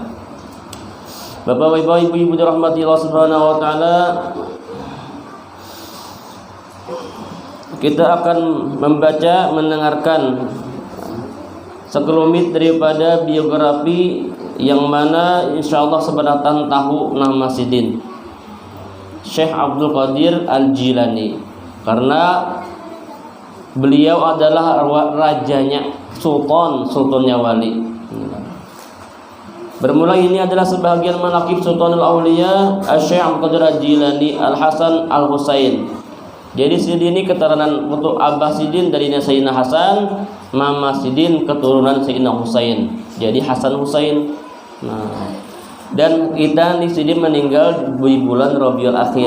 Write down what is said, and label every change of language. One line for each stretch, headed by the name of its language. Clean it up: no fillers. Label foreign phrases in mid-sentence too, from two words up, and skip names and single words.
Indonesian: Bapak-bapak, ibu-ibu dirahmati Allah
Arabic: Subhanahu wa taala,
Indonesian: kita akan membaca, mendengarkan sekelumit daripada biografi yang mana insyaallah seberatan tahu nama Sidin Syekh Abdul Qadir Al-Jilani, karena beliau adalah rajanya, sultannya wali. Bermula ini adalah sebahagian manaqib Sultanul Aulia Syekh Abdul Qadir Al-Jilani Al-Hasan Al-Husain. Jadi Sidin ini keturunan untuk Abah Sidin dari Sayyidina Hasan, Mama Sidin keturunan Sayyidina Husain. Jadi Hasan Husain. Nah, dan kita di Sidin meninggal di bulan Rabiul Akhir.